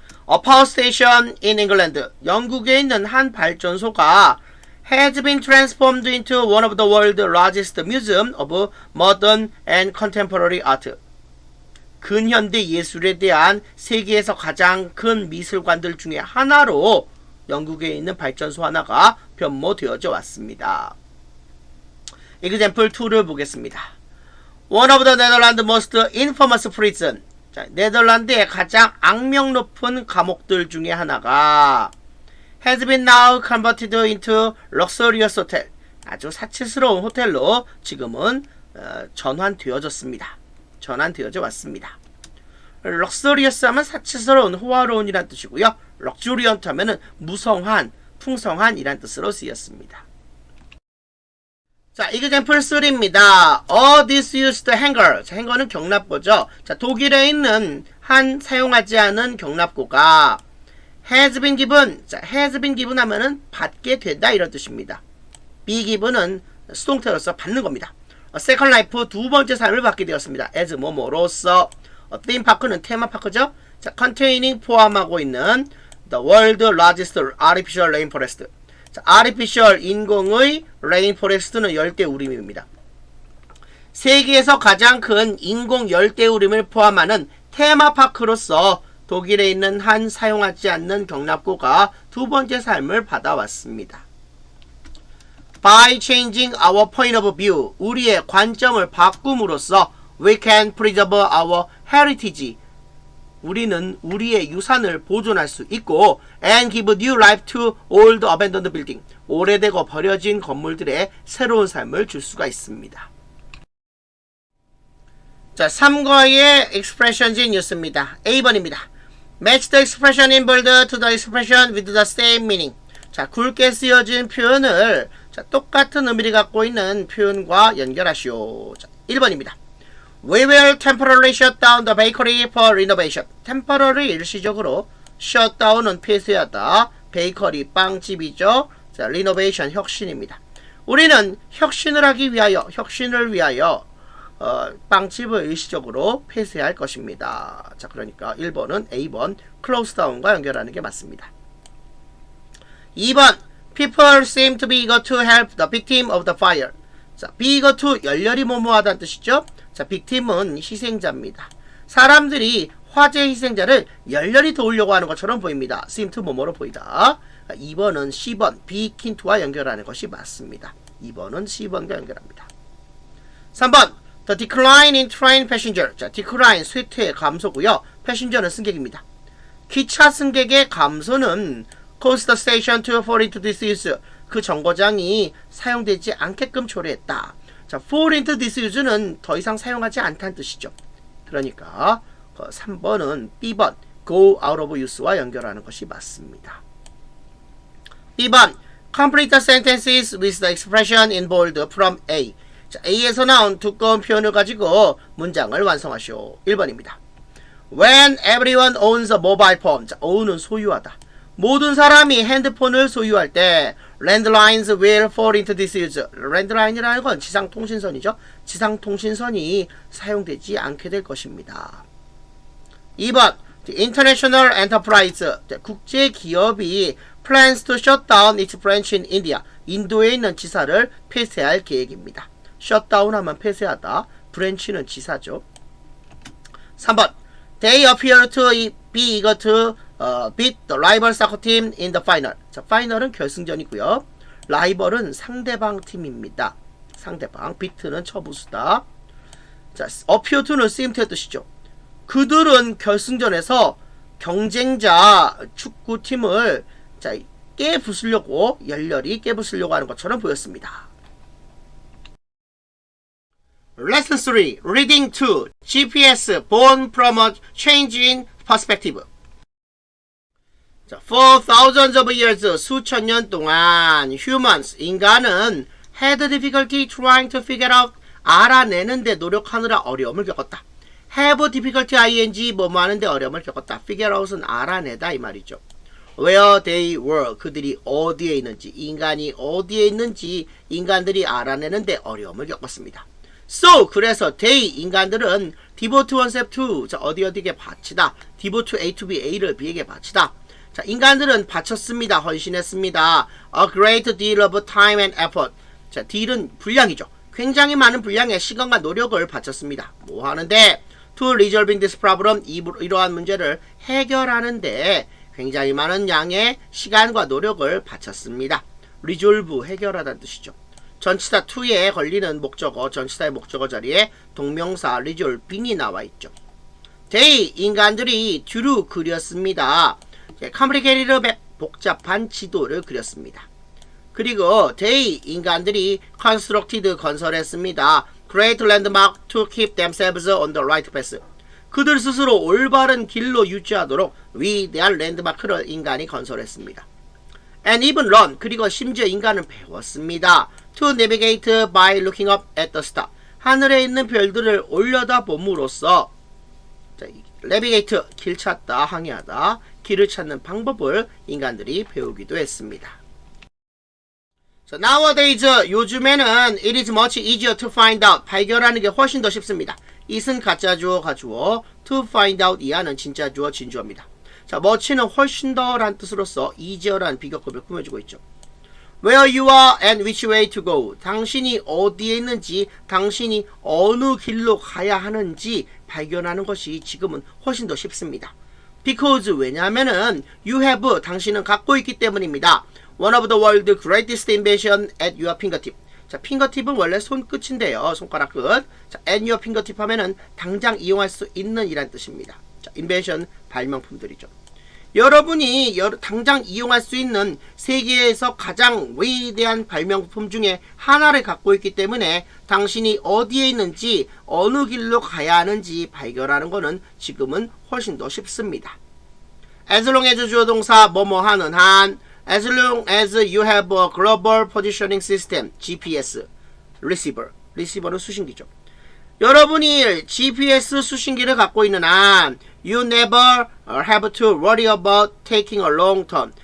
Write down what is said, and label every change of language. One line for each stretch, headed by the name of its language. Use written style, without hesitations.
English: A power station in England.
Korean: 영국에 있는 한 발전소가
English: has been transformed into one of the world's largest museum of modern and contemporary art.
Korean: 근현대 예술에 대한 세계에서 가장 큰 미술관들 중에 하나로 영국에 있는 발전소 하나가 변모되어져 왔습니다. Example 2를 보겠습니다.
English: One of the Netherlands' most infamous prison.
Korean: 자, 네덜란드의 가장 악명 높은 감옥들 중에 하나가
English: has been now converted into luxurious hotel.
Korean: 아주 사치스러운 호텔로 지금은 전환되어졌습니다. 전환되어져 왔습니다. luxurious 하면 사치스러운, 호화로운이란 뜻이고요. luxuriant 하면은 무성한, 풍성한이란 뜻으로 쓰였습니다. 자, example 3입니다.
English: A disused hanger.
Korean: 자, 행거는 경납고죠. 자, 독일에 있는 한 사용하지 않은 경납고가
English: has been given.
Korean: 자,
English: has been given
Korean: 하면은 받게 되다 이런 뜻입니다. be given은 수동태로서 받는 겁니다. second life, 두 번째 삶을 받게 되었습니다. as 뭐뭐로서. theme park는 테마파크죠.
English: 자, containing
Korean: 포함하고 있는
English: the world's largest artificial rainforest.
Korean: 자, artificial 인공의 rainforest는 열대우림입니다. 세계에서 가장 큰 인공 열대우림을 포함하는 테마파크로서 독일에 있는 한 사용하지 않는 경납고가 두 번째 삶을 받아왔습니다.
English: By changing our point of view,
Korean: 우리의 관점을 바꿈으로써
English: we can preserve our heritage.
Korean: 우리는 우리의 유산을 보존할 수 있고
English: and give new life to old abandoned building.
Korean: 오래되고 버려진 건물들의 새로운 삶을 줄 수가 있습니다. 자, 3과의 expressions in use입니다. A번입니다.
English: Match the expression in bold to the expression with the same meaning.
Korean: 자, 굵게 쓰여진 표현을 자, 똑같은 의미를 갖고 있는 표현과 연결하시오. 자, 1번입니다.
English: We will temporarily shut down the bakery for renovation.
Korean: temporary 일시적으로 shut down은 폐쇄하다. 베이커리 빵집이죠. 자, renovation 혁신입니다. 우리는 혁신을 하기 위하여, 혁신을 위하여 빵집을 일시적으로 폐쇄할 것입니다. 자, 그러니까 1번은 A번 close down과 연결하는 게 맞습니다.
English: 2번 People seem to be eager to help the victim of the fire.
Korean: 자, be eager to 열렬히 모모하다는 뜻이죠. 자, victim은 희생자입니다. 사람들이 화재 희생자를 열렬히 도우려고 하는 것처럼 보입니다. seem to 뭐뭐로 보이다. 2번은 C번 be keen to와 연결하는 것이 맞습니다. 2번은 C번과 연결합니다.
English: 3번 The decline in train passenger.
Korean: 자, decline 쇠퇴 감소고요. passenger는 승객입니다. 기차 승객의 감소는
English: cause the station to fall into disuse.
Korean: 그 정거장이 사용되지 않게끔 초래했다. 자, fall into disuse는 더 이상 사용하지 않다는 뜻이죠. 그러니까 3번은 B번 go out of use와 연결하는 것이 맞습니다.
English: 2번 Complete the sentences with the expression in bold from A.
Korean: 자, A에서 나온 두꺼운 표현을 가지고 문장을 완성하시오. 1번입니다.
English: When everyone owns a mobile phone.
Korean: 자, own은 소유하다. 모든 사람이 핸드폰을 소유할 때
English: landlines will fall into disuse.
Korean: landline이라는 건 지상통신선이죠. 지상통신선이 사용되지 않게 될 것입니다.
English: 2번 The international enterprise.
Korean: 국제기업이
English: plans to shut down its branch in India.
Korean: 인도에 있는 지사를 폐쇄할 계획입니다. shutdown 하면 폐쇄하다. branch는 지사죠.
English: 3번 They appear to be eager to beat the rival soccer team in the final.
Korean: 자, 파이널은 결승전이고요. 라이벌은 상대방 팀입니다. 상대방. beat는 쳐부수다. 자, appear to는 seem to의 뜻이죠. 그들은 결승전에서 경쟁자 축구팀을 자, 깨부수려고 열렬히 깨부수려고 하는 것처럼 보였습니다.
English: Lesson 3. Reading 2. GPS. Born from a change in perspective. 자, For thousands of years.
Korean: 수천 년 동안 humans, 인간은
English: had difficulty trying to figure out,
Korean: 알아내는데 노력하느라 어려움을 겪었다. have difficulty ing, 뭐뭐 하는데 어려움을 겪었다. figure out은 알아내다 이 말이죠.
English: Where they were.
Korean: 그들이 어디에 있는지, 인간이 어디에 있는지 인간들이 알아내는데 어려움을 겪었습니다. So, 그래서 they, 인간들은
English: devote oneself to,
Korean: 자, 어디에 바치다. devote to A to B, A를 B에게 바치다. 자, 인간들은 바쳤습니다. 헌신했습니다.
English: A great deal of time and effort.
Korean: 자, deal은 분량이죠. 굉장히 많은 분량의 시간과 노력을 바쳤습니다. 뭐 하는데?
English: To resolving this problem,
Korean: 이러한 문제를 해결하는데 굉장히 많은 양의 시간과 노력을 바쳤습니다. resolve, 해결하다는 뜻이죠. 전치사 to에 걸리는 목적어, 전치사의 목적어 자리에 동명사 resolving이 나와 있죠. they, 인간들이 drew, 그렸습니다. complicated map, 복잡한 지도를 그렸습니다. 그리고 they, 인간들이 constructed, 건설했습니다.
English: great landmark to keep themselves on the right path.
Korean: 그들 스스로 올바른 길로 유지하도록 위대한 랜드마크를 인간이 건설했습니다.
English: And even learn,
Korean: 그리고 심지어 인간은 배웠습니다.
English: To navigate by looking up at the star.
Korean: 하늘에 있는 별들을 올려다 봄으로써 navigate, 길 찾다, 항해하다, 길을 찾는 방법을 인간들이 배우기도 했습니다.
English: So nowadays,
Korean: 요즘에는
English: it is much easier to find out,
Korean: 발견하는 게 훨씬 더 쉽습니다. it은 가짜 주어, 가주어, to find out, 이하는 진짜 주어, 진주어입니다. 자, much는 훨씬 더란 뜻으로서 easier란 비교급을 꾸며주고 있죠.
English: Where you are and which way to go.
Korean: 당신이 어디에 있는지, 당신이 어느 길로 가야 하는지 발견하는 것이 지금은 훨씬 더 쉽습니다.
English: Because,
Korean: 왜냐하면은
English: you have,
Korean: 당신은 갖고 있기 때문입니다.
English: One of the world's greatest invention at your fingertip.
Korean: 자, 핑거팁은 원래 손끝인데요. 손가락 끝. 자, at your fingertip 하면은 당장 이용할 수 있는 이란 뜻입니다. 자, invention, 발명품들이죠. 여러분이 당장 이용할 수 있는 세계에서 가장 위대한 발명품 중에 하나를 갖고 있기 때문에 당신이 어디에 있는지 어느 길로 가야 하는지 발견하는 것은 지금은 훨씬 더 쉽습니다.
English: As long as
Korean: 주어 동사 뭐뭐 하는 한,
English: as long as you have a global positioning system, GPS, receiver, receiver는
Korean: 수신기죠. 여러분이 GPS 수신기를 갖고 있는 한
English: you never have to worry about taking a long turn.